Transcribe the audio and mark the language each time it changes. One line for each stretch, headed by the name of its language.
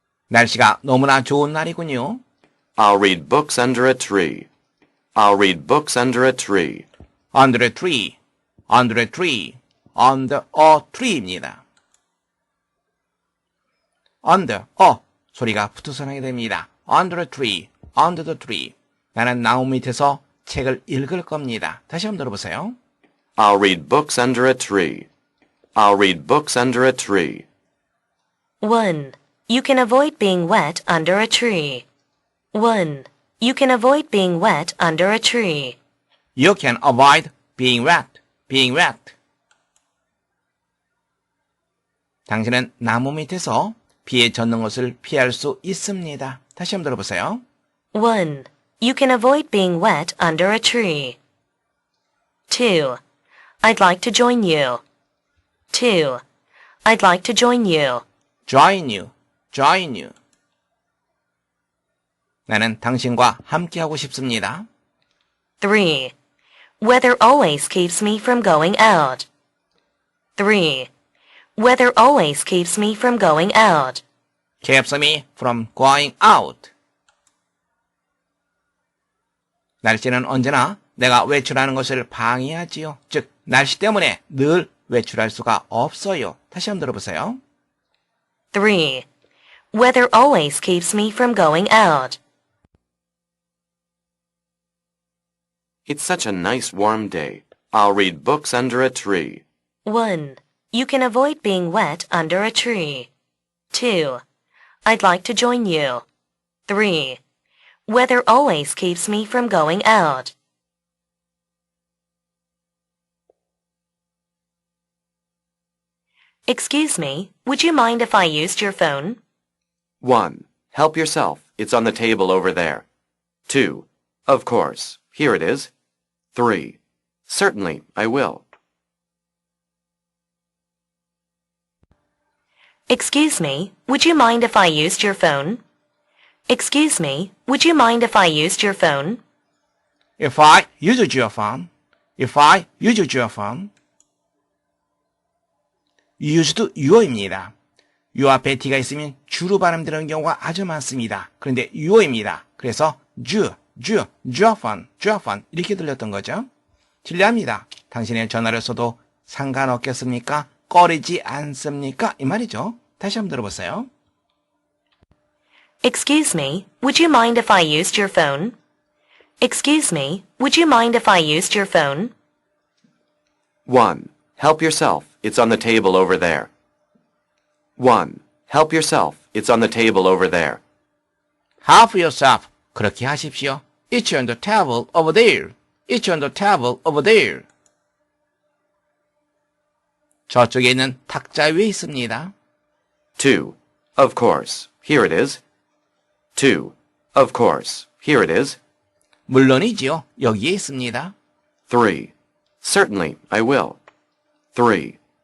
Korean: 날씨가 너무나 좋은 날이군요.
English: I'll read books under a tree. I'll read books under a tree. Under a tree. Under a tree. Under a tree입니다. Under a
Korean: 소리가 붙어서 나게 됩니다.
English: Under a tree. Under the tree.
Korean: 나는 나무 밑에서 책을 읽을 겁니다. 다시 한번 들어보세요.
English: I'll read books under a tree. I'll read books under a tree. 1. You can avoid being wet under a tree. 1. You can avoid being wet under a tree. You can avoid being wet. Being wet.
Korean: 당신은 나무 밑에서 비에 젖는 것을 피할 수 있습니다. 다시 한번 들어보세요. 1.
English: You can avoid being wet under a tree. 2. I'd like to join you. 2. I'd like to join you. Join you. Join you.
Korean: 나는 당신과 함께하고 싶습니다. 3.
English: Weather always keeps me from going out. 3. Weather always keeps me from going out. Keeps me from going out.
Korean: 날씨는 언제나 내가 외출하는 것을 방해하지요. 즉, 날씨 때문에 늘 외출할 수가 없어요. 다시 한번 들어보세요. 3.
English: Weather always keeps me from going out. It's such a nice warm day. I'll read books under a tree. 1. You can avoid being wet under a tree. 2. I'd like to join you. 3. Weather always keeps me from going out. Excuse me, would you mind if I used your phone? 1. Help yourself. It's on the table over there. 2. Of course. Here it is. 3. Certainly, I will. Excuse me, would you mind if I used your phone? Excuse me, would you mind if I used your phone? If I used your phone. If I used your phone. used your입니다.
Korean: you 앞에 t가 있으면 주로 발음되는 경우가 아주 많습니다. 그런데 your입니다. 그래서
English: your phone
Korean: 이렇게 들렸던 거죠. 진리합니다. 당신의 전화를 써도 상관없겠습니까? 꺼리지 않습니까? 이 말이죠. 다시 한번 들어보세요. Excuse me, would you mind if I used your phone? Excuse me, would you mind if I used your phone?
English: 1. Help yourself. It's on the table over there. 1. Help yourself. It's on the table over there. Help yourself.
Korean: 그렇게 하십시오.
English: It's on the table over there. It's on the table over there.
Korean: 저쪽에 있는 탁자 위에 있습니다.
English: 2. Of course. Here it is. 2. Of course. Here it is.
Korean: 물론이지요. 여기에 있습니다.
English: 3. Certainly, I will. 3.